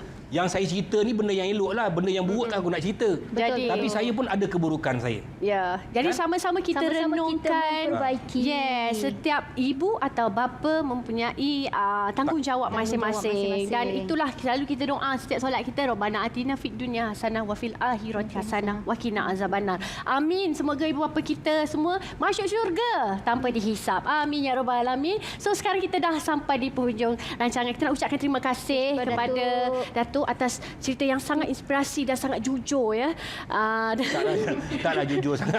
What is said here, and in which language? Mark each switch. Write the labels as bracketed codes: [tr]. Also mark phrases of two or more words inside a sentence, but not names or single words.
[ms] yang saya cerita ni benda yang elok lah, benda yang buruk tak aku nak cerita. Jadi- Tapi saya pun ada keburukan saya. Ya, jadi sama-sama kita Sama-sama kita renungkan. memperbaiki. Setiap ibu atau bapa mempunyai tanggungjawab masing-masing. Dan itulah selalu kita doa setiap solat kita, [ar] ربنا آتنا في الدنيا حسنة وفي الآخرة حسنة وقنا عذاب النار. [ms] Amin. Semoga ibu bapa kita semua masuk syurga tanpa dihisap. [ar] آمين يا رب العالمين. [ms] So sekarang kita dah sampai di penghujung rancangan. Kita nak ucapkan terima kasih kepada Datuk atas cerita yang sangat inspirasi dan sangat jujur ya. Taklah jujur sangat.